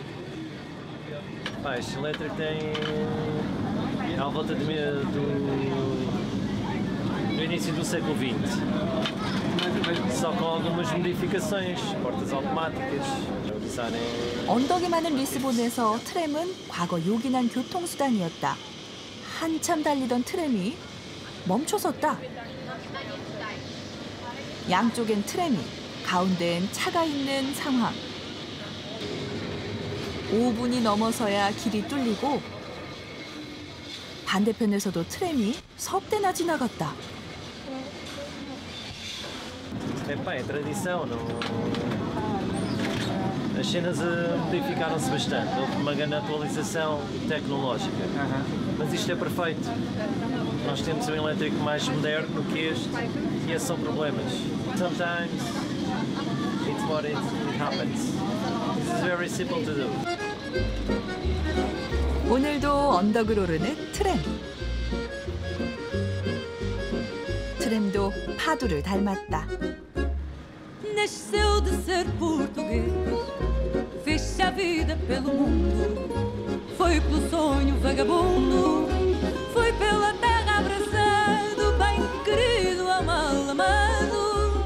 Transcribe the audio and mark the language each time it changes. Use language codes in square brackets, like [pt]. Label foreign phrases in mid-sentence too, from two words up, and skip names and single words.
[pt] Este elétrico tem à volta do início do século XX, só com algumas modificações, portas automáticas, [ko] 언덕이 많은 리스본에서 트램은 과거 요긴한 교통수단이었다. 한참 달리던 트램이 멈춰섰다. 양쪽엔 트램이, 가운데엔 차가 있는 상황. 5분이 넘어서야 길이 뚫리고 반대편에서도 트램이 석 대나 지나갔다. [pt] É tradição, não... As cenas modificaram-se bastante, houve uma grande atualização tecnológica, mas isto é perfeito. Nós temos um elétrico mais moderno que este e esses são problemas. [en] Sometimes it's what it happens. This is very simple to do. [ko] 오늘도 언덕을 오르는 트램. 트램도 파도를 닮았다. [pt] Nasceu de ser português, fez-se a vida pelo mundo, foi pelo sonho vagabundo, foi pela terra abraçado, bem querido, amado, amado.